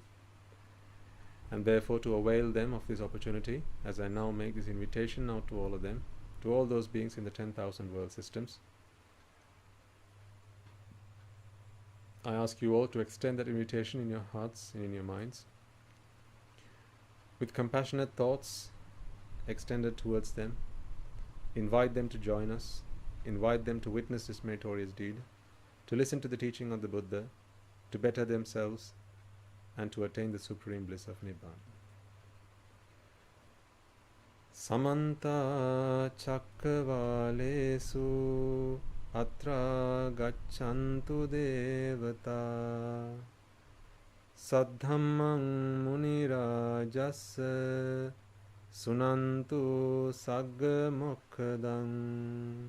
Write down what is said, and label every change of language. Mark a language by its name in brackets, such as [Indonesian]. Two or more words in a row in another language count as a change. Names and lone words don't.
[English] And therefore to avail them of this opportunity, as I now make this invitation now to all of them, to all those beings in the 10,000 world systems, I ask you all to extend that invitation in your hearts and in your minds, with compassionate thoughts extended towards them. Invite them to join us, invite them to witness this meritorious deed, to listen to the teaching of the Buddha, to better themselves, and to attain the supreme bliss of Nibbana. [Pali] Samanta cakkavalesu atra gacchantu devata saddhammang munirajassa sunantu sagga mokkadang